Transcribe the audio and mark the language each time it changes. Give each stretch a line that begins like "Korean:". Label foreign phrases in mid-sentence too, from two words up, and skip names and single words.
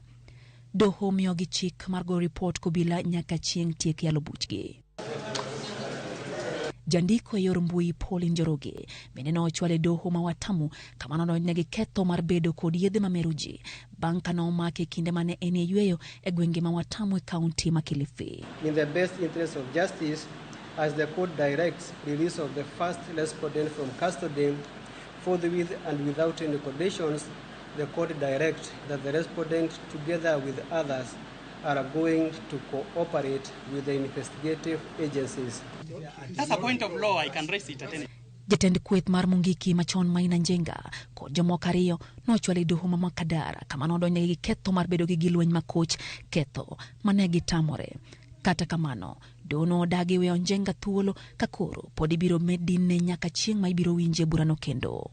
Luo (Kenya and Tanzania): Doho miyo gi chik mar go report kobila nyaka chieng' tiek yalo buchgi. Jandiko e yor mbui Paul Njoroge bende nochwal e doho ma Watamu kamano odonjnegi ketho mar bedo kod yedhe mamero ji bang' ka nomake kinde mane en e yweyo e gwenge ma Watamu e kaunti ma Kilifi.
English: In the best interest of justice, as the court directs release of the first respondent from custody forthwith and without any conditions, the court directs that the respondent together with others are going to cooperate with the investigative agencies. That's a point of law. I can raise it at any.
Luo (Kenya and Tanzania): Jatend kweth mar Mungiki machon Maina Njenga kod jomoko ariyo nochwal e doho ma Makadara kamano odonjnegi gi ketho mar bedo gi lweny makoch, ketho mane gitamore. Kata kamano, dono odagi weyo Njenga thuolo ka koro pod ibiro medine nyaka chieng' ma ibiro winje burano kendo.